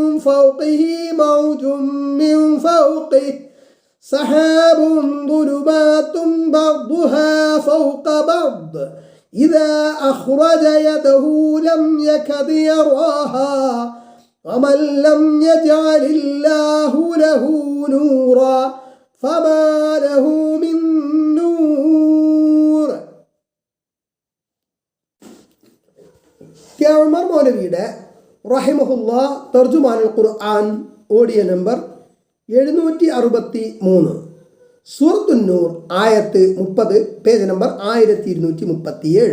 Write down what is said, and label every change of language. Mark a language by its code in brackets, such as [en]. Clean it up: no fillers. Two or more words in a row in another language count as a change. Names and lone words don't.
[ar] فوقه سحاب ظلمات بعضها فوق بعض إذا أخرج يده لم يكد يراها ومن لم يجعل الله له نورا فما له من نور. [ml] ഉമർ മൗലവിയുടെ റഹിമഹുല്ലാ തർജുമാനുൽ ഖുർആൻ ഓഡിയോ നമ്പർ 763 സൂറത്തുൻ നൂർ ആയത്ത് 30 പേജ് നമ്പർ 1237.